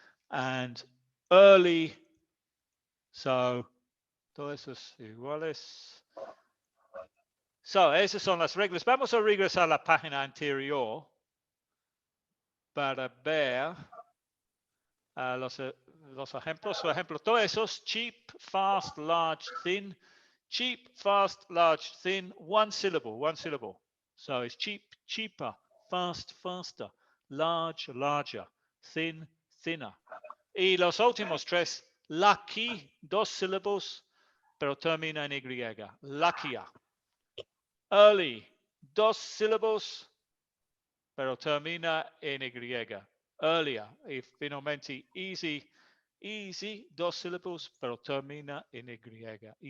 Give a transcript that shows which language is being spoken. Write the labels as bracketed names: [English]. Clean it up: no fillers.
[English] And early, [Spanish] so, todos esos iguales. So, esas son las reglas. Vamos a regresar a la página anterior para ver los ejemplos. Por ejemplo, todos esos, [English] cheap, fast, large, thin, Cheap, fast, large, thin, one syllable, one syllable. So it's cheap, cheaper, fast, faster, large, larger, thin, thinner. [Spanish] Y los últimos tres, lucky, dos sílabos, pero termina en Y. Luckier. Early, dos sílabos, pero termina en Y. Earlier. Y finalmente easy, easy, dos sílabos, pero termina en Y.